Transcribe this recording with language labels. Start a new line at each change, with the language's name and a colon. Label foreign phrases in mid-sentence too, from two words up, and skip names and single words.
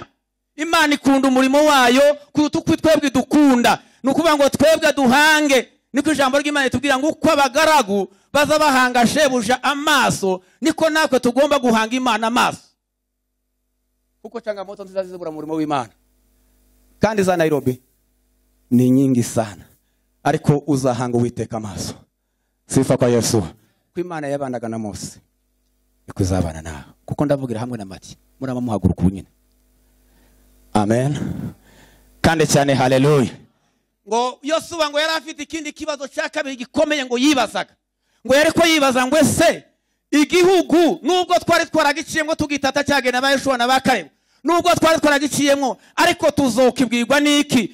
Rundi: Imana ikunda umurimo wayo kuruta uko twebwe dukunda. Nukuvuga ngo twebwe duhange, niko ijambo ry'Imana ritubwira ngo uko abagaragu baza bahanga shebuja amaso, niko natwe tugomba guhanga Imana amaso. Kuko changamoto nziza zibura murimo w'Imana kandi za Nairobi
Swahili: ni nyingi sana,
Rundi: ariko uzahanga Uwiteka amaso.
Swahili: Sifa kwa Yesu.
Rundi: Ko Imana yabanaga na Mose niko izabana nawe, kuko ndavugira hamwe na Mati murama muhaguruka ubunyine. Amen kandi cyane, haleluya. Ngo Yoshua ngo yari afite ikindi kibazo cya kabiri gikomeye ngo yibazaga, ngo yariko yibaza ngo ese igihugu nubwo twari twaragiciyemo tugitata cyagena ba Yoshua na ba Kalebu, nubwo twari twaragiciyemo, ariko tuzokibwirwa niki?